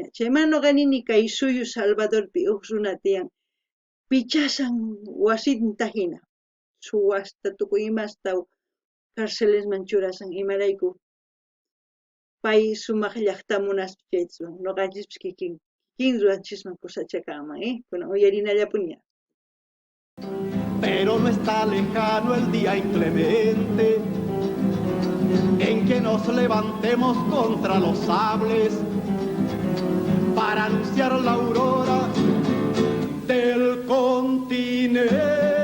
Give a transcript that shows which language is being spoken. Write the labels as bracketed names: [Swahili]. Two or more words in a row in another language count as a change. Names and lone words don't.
[Quechua] Chaymanta noqa nini kay suyu Salvadorpi uq runa tiyan pichasan wasinta hina. Suwasta tukuy imasta carcelesman churasan imarayku pay sumaq llaqta munaspa chayta noqanchispis kikin ruwanchisman kusachakanman, kunan uyarinallapuni. [Spanish] Pero no está lejano el día inclemente en que nos levantemos contra los sables para anunciar la aurora del continente.